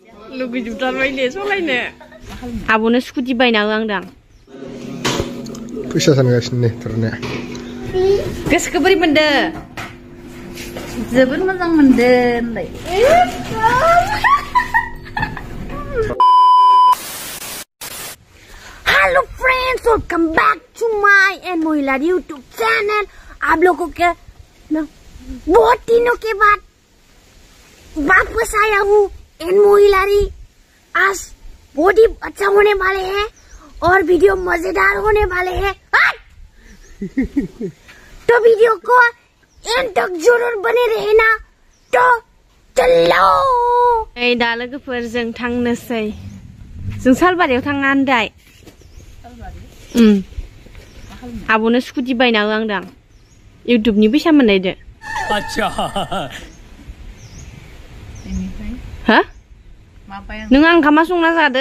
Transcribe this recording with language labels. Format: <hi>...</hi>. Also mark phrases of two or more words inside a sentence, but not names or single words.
<brx>लुगैजोबथारबायले सलायनो आब'नो स्कुटि बायना हो आंदां फैसा सानगासिनो थारने गोसोखौ बोरै मोनदो जोबोद मोजां मोनदो होनलाय</brx> <en>Hello friends welcome back to my एंड महिलारी YouTube channel।</en> <hi>आप लोगों के बहुत दिनों के बाद वापस आया हूँ एंड महिलारी। आज बहुत ही अच्छा होने वाले हैं और वीडियो मजेदार होने वाले हैं तो वीडियो को एंड तक जरूर बने रहना।</hi> <brx>तो चलो दा लोगोफोर जों थांनोसै जों सालबारियाव थांना होनदाय आब'नो स्कुटि बायना हो आंदां इउटुबनि फैसा मोननायदो</brx> <hi>अच्छा हा</hi> <brx>नों आं ओंखामा संना जादो</brx>